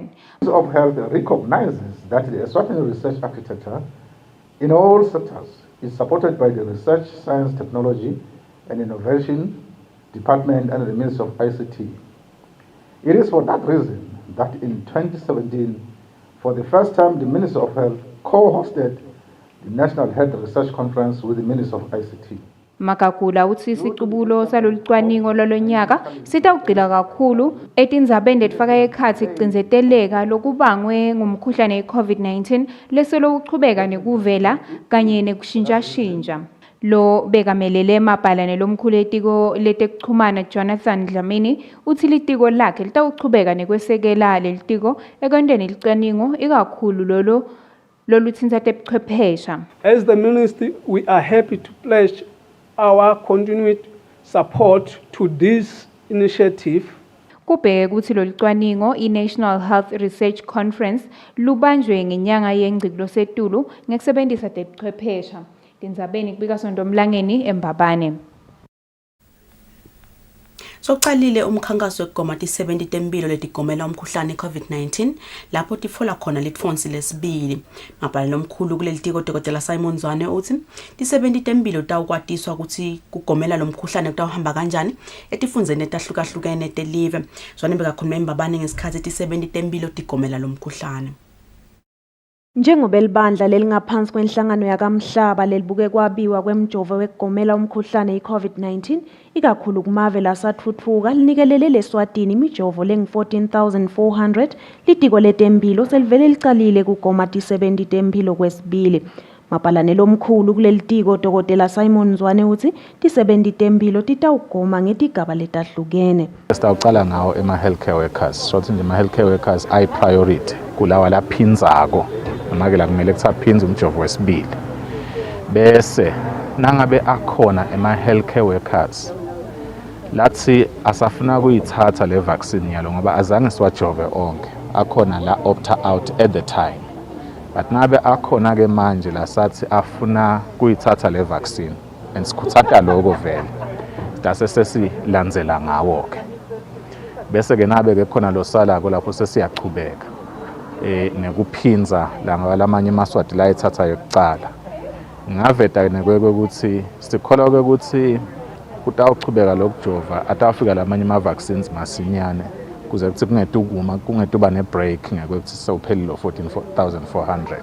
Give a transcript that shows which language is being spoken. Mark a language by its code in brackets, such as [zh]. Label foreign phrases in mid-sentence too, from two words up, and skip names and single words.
[en] of Health recognizes that the Eswatini research architecture in all sectors is supported by the Research, Science, Technology and Innovation Department and the Ministry of ICT. It is for that reason that in 2017, for the first time, the Ministry of Health co-hosted the National Health Research Conference with the Ministry of ICT. [ss] Magagula uthi isiqubulo salolucwaningo lolonyaka sitawugqila kakhulu etindzabeni letifaka ekhatsi kucinzeteleka lokubangwe ngumkhuhlane we-COVID-19 leselo uchubeka nekuvela kanye nekushintshashintsha. Lo bekamelele emabhalane lomkhulu etiko letekuchumana Jonathan Dlamini uthi litiko lakhe litawuchubeka nekwesekela lelitiko ekwenteni licwaningo ikakhulu lolutsinta tebuchwephesha. [en] As the ministry, we are happy to pledge our continued support to this initiative. [ss] Kubheke ukuthi lolu cwaningo i-National Health Research Conference lubanjwe ngenyanga yeNgcikilo setulu ngekusebenzisa tebuchwephesha. Tindzabeni kubika Sondomlangeni eMbabane. Soqalile umkhankaso wekugoma ti-70 tempilo letigomela umkhuhlane i-COVID-19 lapho tifola khona litfonsi lesibili. Mabhalane omkhulu kuleli tiko Dr. Simon Zwane uthi ti-70 tempilo tawukwatiswa ukuthi kugomela lo mkhuhlane kutawuhamba kanjani etifundzeni etahlukahlukene telive. Zwane bekakhuluma eMbabane ngesikhathi ti-70 tempilo tigomela lo mkhuhlane. Njengoba elibandla lelingaphansi kwenhlangano yakamhlaba lelibuke kwabiwa kwemjovo wekugomela umkhuhlane i-COVID-19 ikakhulu kumave lasathuthuka linikelele leSwatini imijovo lengu-14,400 litiko letempilo selivele licalile kugoma ti-70 tempilo kwesibili. Mabhalane lomkhulu kuleli tiko Dr. Simon Zwane uthi ti-70 tempilo titawugoma ngetigaba letahlukene. Sitawucala ngawo ema- [en] healthcare workers. [ss] Shothi nje ama- [en] healthcare workers [ss] ayi-priority kulawa laphinzako. Noma-ke la kumele kuthi aphinze umjovo wesibili. Bese nangabe akhona ema- [en] healthcare workers [ss] lathi asafuna kuyithatha le vaccine yalo ngoba azange siwajove onke. Akhona la [en] opta out at the time. [ss] But nabe akhona ke manje la sathi afuna kuyithatha le [en] vaccine and [ss] sikhuthaza lokho vele sitase sesilandzela ngawo ke bese ke nabe ke khona lo sala ko lapho sesiyachubeka nekuphinza la ngalamanye amaswati la ethatha yokucala ngaveta nekweke ukuthi sikholwa ukuthi kutawuchubeka lokujova atafika lamanye ama vaccines masinyane kuze kuthi kungetuba ne-break ngekuthi sewuphelile 14,400.